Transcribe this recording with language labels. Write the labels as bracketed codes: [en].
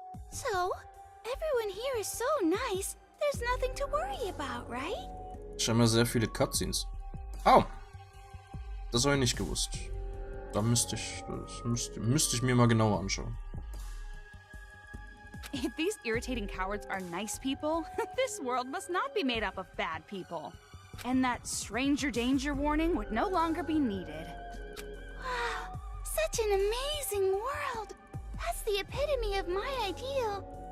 [en] So, everyone here is so nice. There's nothing to worry about, right? [de] Scheinbar sehr viele Cutscenes. Oh! Das habe ich nicht gewusst. Da müsste ich mir mal genauer anschauen. [en] If these irritating cowards are nice people, this world must not be made up of bad people. And that stranger danger warning would no longer be needed. Wow, such an amazing world. That's the epitome of my ideal.